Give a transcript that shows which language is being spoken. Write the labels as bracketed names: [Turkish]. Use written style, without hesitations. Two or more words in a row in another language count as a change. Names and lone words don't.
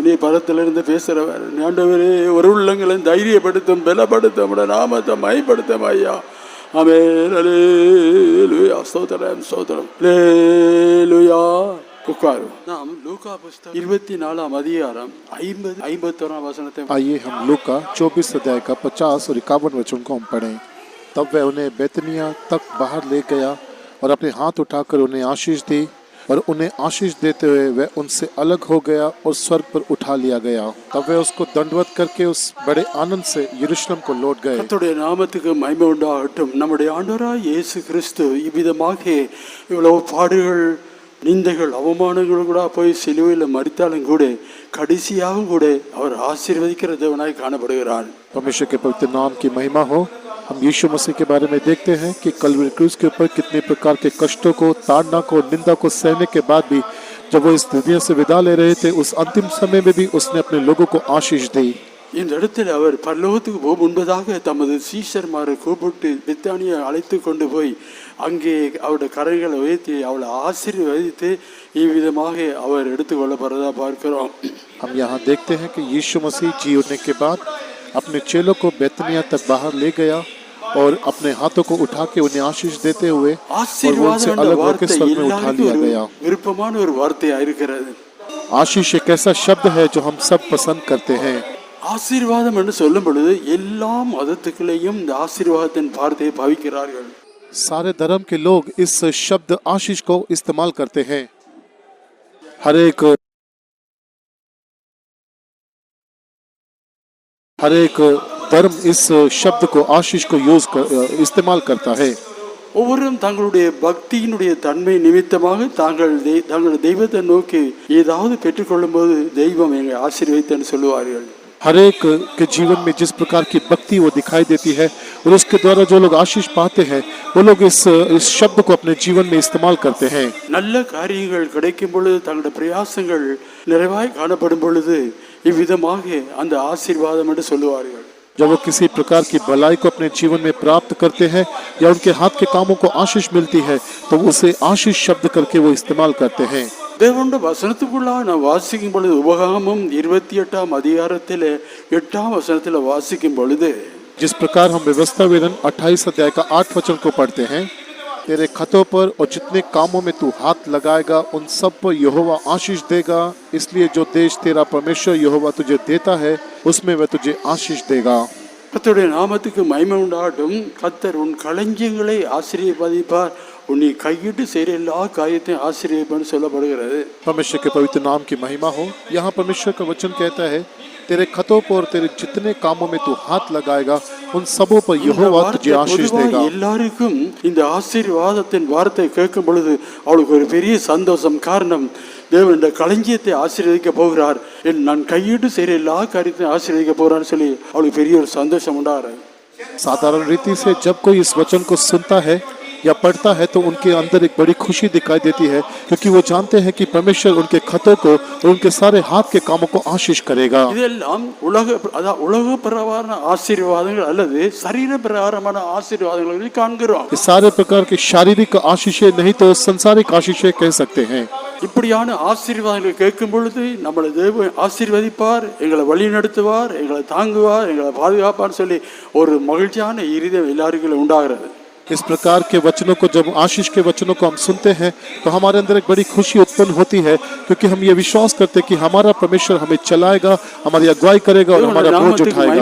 [Tamil] நீ பரத்திலிருந்து பேசுகிறவர் ஆண்டவரே, ஒரு உள்ளங்களை தைரியப்படுத்தும், பலப்படுத்தும், நம்மளோட நாமத்தை மைப்படுத்தும் ஐயா. ஆமென். அல்லேலூயா. ஸ்தோத்திரம் ஸ்தோத்திரம். அல்லேலூயா. உட்காரும். நாம் லூக்கா புஸ்தகம் 24 அதிகாரம் 51 वचनத்தை. [Hindi] आइए हम लूका 24 अध्याय का 50 और 51 वचन को हम पढ़ें। तब वह उन्हें बैतनिया तक बाहर ले गया और अपने हाथ उठाकर उन्हें आशीष दी, और उन्हें आशीष देते हुए वह उनसे अलग हो गया और स्वर्ग पर उठा लिया गया। तब वे उसको दंडवत करके उस बड़े आनंद से यरूशलेम को लौट गए। [Tamil] கர்த்தருடைய நாமத்துக்கு மகிமை உண்டாகட்டும். நம்முடைய ஆண்டவராகிய இயேசு கிறிஸ்து இவ்விதமாக இவ்வளவு பாடுகள், நிந்தைகள், அவமானங்கள் கூட போய் சிலுவையில் மரித்தாலும் கூட கடைசியாகவும் கூட அவர் ஆசீர்வதிக்கிற தேவனாய் காணப்படுகிறார். [Hindi] परमेश्वर के पवित्र नाम की महिमा हो। हम यीशु मसीह के बारे में देखते हैं कि कलवरी क्रूस के ऊपर कितने प्रकार के कष्टों को, ताड़ना को, निंदा को सहने के बाद भी जब वो इस दुनिया से विदा ले रहे थे, उस अंतिम समय में भी उसने अपने लोगों को आशीष दी। [Tamil] இந்த இடத்தில் அவர் பரலோகத்துக்கு போக முன்பதாக தமது சீஷர்மாரை கூப்பிட்டு பெத்தானியை அழைத்து கொண்டு போய் அங்கே அவருடைய கரைகளை உயர்த்தி அவளை ஆசீர்வதித்து இவ்விதமாக அவர் எடுத்துக்கொள்ளப்படுறதா பார்க்கிறோம். [Hindi] हम यहाँ देखते हैं कि यीशु मसीह जी उठने के बाद अपने चेलों को बैतनिया तक बाहर ले गया और अपने हाथों को उठा के उन्हें आशीष देते हुए और उनसे अलग होकर स्वर्ग में उठा लिया गया। [Tamil] விருப்பமான ஒரு வார்த்தையா இருக்கிறது. [Hindi] आशीष एक ऐसा शब्द है जो हम सब पसंद करते हैं। [Tamil] ஆசீர்வாதம் என்று சொல்லும் பொழுது எல்லா மதத்துக்குள்ளேயும் இந்த ஆசீர்வாதத்தின் வார்த்தையை பாவிக்கிறார்கள். [Hindi] सारे धर्म के लोग इस शब्द आशीष को इस्तेमाल करते हैं। हर एक धर्म इस शब्द को आशीष को इस्तेमाल करता है। [Tamil] ஒவ்வொருவரும் தங்களுடைய பக்தியினுடைய தன்மை நிமித்தமாக தங்களுடைய தெய்வத்தை நோக்கி ஏதாவது பெற்றுக்கொள்ளும் போது தெய்வம் எங்களை ஆசீர்வதித்தன்னு சொல்லுவார்கள். [Hindi] हर एक के जीवन में जिस प्रकार की भक्ति वो दिखाई देती है और उसके द्वारा जो लोग आशीष पाते हैं वो लोग इस शब्द को अपने जीवन में इस्तेमाल करते हैं। [Tamil] நல்ல காரியங்கள் கிடைக்கும் பொழுது, தங்களுடைய பிரயாசங்கள் நிறைவாய் காணப்படும் பொழுது இவ்விதமாக அந்த ஆசீர்வாதம் என்று சொல்லுவார்கள். [Hindi] जब वो किसी प्रकार की भलाई को अपने जीवन में प्राप्त करते हैं या उनके हाथ के कामों को आशीष मिलती है तो उसे आशीष शब्द करके वो इस्तेमाल करते हैं। [Tamil] தேவனுடைய வசனத்துக்குள்ளாக நான் வாசிக்கும் பொழுது உபகாமம் 28 அதிகாரத்தில் 8 வசனத்தில் வாசிக்கும் பொழுது, [Hindi] जिस प्रकार हम व्यवस्था वेदन 28 अध्याय का 8 वचन को पढ़ते हैं, तेरे खतों पर और जितने कामों में तू हाथ लगाएगा उन सब पर यहोवा आशीष देगा, इसलिए जो देश तेरा परमेश्वर यहोवा तुझे देता है उसमें वह तुझे आशीष देगा। [Tamil] கர்த்தருடைய நாமத்துக்கு மகிமை உண்டாகட்டும். கர்த்தர் உன் களஞ்சியங்களை ஆசீர்வதிப்பார், உன்னை கையிட்டு செய்கிற எல்லா காரியத்தையும் ஆசீர்வதிப்பார்னு சொல்லப்படுகிறது. [Hindi] परमेश्वर के पवित्र नाम की महिमा हो। यहाँ परमेश्वर का वचन कहता है, तेरे खतों पर तेरे जितने कामों में तू हाथ लगाएगा उन सबों पर यहोवा तुझे आशीष देगा। [Tamil] எல்லாருக்கும் இந்த ஆசீர்வாதத்தின் வார்த்தை கேட்கும் பொழுது அவளுக்கு ஒரு பெரிய சந்தோஷம். காரணம், தேவன் இந்த களஞ்சியத்தை ஆசீர்வதிக்க போகிறார், நான் கையிட்டு செய்கிற எல்லா காரியத்தையும் ஆசீர்வதிக்க போகிறான்னு சொல்லி அவளுக்கு பெரிய ஒரு சந்தோஷம் உண்டாகிறது. [Hindi] साधारण रीति से जब कोई इस वचन को सुनता है या पढ़ता है तो उनके अंदर एक बड़ी खुशी दिखाई देती है, क्योंकि वो जानते हैं कि परमेश्वर उनके खतों को और उनके सारे हाथ के कामों को आशीष करेगा। [Tamil] இதெல்லாம் உலக பிரகாரமான ஆசீர்வாதங்கள் அல்லது சரீர பிரகாரமான ஆசீர்வாதங்களை காண்கிறோம். [Hindi] ये सारे प्रकार के शारीरिक आशीषें नहीं तो संसारिक आशीषें कह सकते हैं। [Tamil] இப்படியான ஆசீர்வாதங்களை கேட்கும் பொழுது நம்மளை தேவன் ஆசீர்வதிப்பார், எங்களை வழி நடத்துவார், எங்களை தாங்குவார், எங்களை பாதுகாப்பார் சொல்லி ஒரு மகிழ்ச்சியான இருதயம் எல்லாருக்கும் உண்டாகிறது. [Hindi] इस प्रकार के वचनों को, जब आशीष के वचनों को हम सुनते हैं तो हमारे अंदर एक बड़ी खुशी उत्पन्न होती है, क्योंकि हम ये विश्वास करते हैं कि हमारा परमेश्वर हमें चलाएगा, हमारी अगुवाई करेगा और हमारा बोझ उठाएगा।